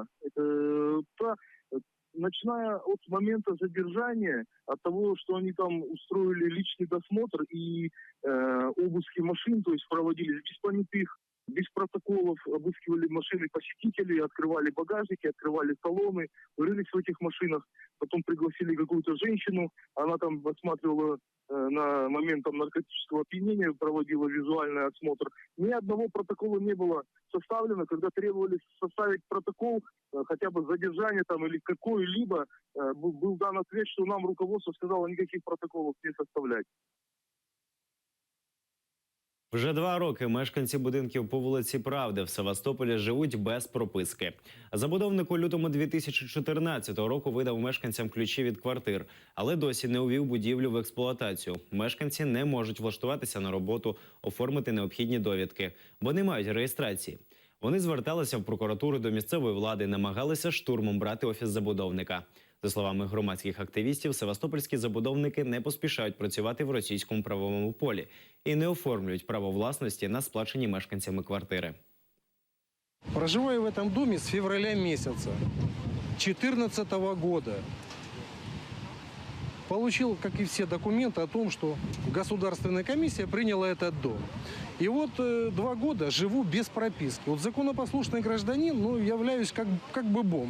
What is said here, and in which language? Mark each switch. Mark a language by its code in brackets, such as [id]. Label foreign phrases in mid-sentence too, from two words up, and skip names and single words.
[ru] Это начиная от момента задержания, от того, что они там устроили личный досмотр и обыски машин, то есть проводились без понятых, без протоколов, обыскивали машины посетителей, открывали багажники, открывали салоны, рылись в этих машинах, потом пригласили какую-то женщину, она там осматривала на момент там, наркотического опьянения, проводила визуальный осмотр. Ни одного протокола не было составлено. Когда требовали составить протокол, хотя бы задержание там или какой-либо, был дан ответ, что нам руководство сказало никаких протоколов не составлять. [uk] Вже 2 роки мешканці будинків по вулиці Правди в Севастополі живуть без прописки. Забудовник у лютому 2014 року видав мешканцям ключі від квартир, але досі не увів будівлю в експлуатацію. Мешканці не можуть влаштуватися на роботу, оформити необхідні довідки, бо не мають реєстрації. Вони зверталися в прокуратуру до місцевої влади, намагалися штурмом брати офіс забудовника. За словами громадських активістів, севастопольські забудовники не поспішають працювати в російському правовому полі і не оформлюють право власності на сплачені мешканцями квартири. [ru] Проживаю в этом доме с февраля месяца 2014 года. Получил, как и все, документы о том, что государственная комиссия приняла этот дом. И вот 2 года живу без прописки. Вот законопослушный гражданин, но являюсь как бы бомж.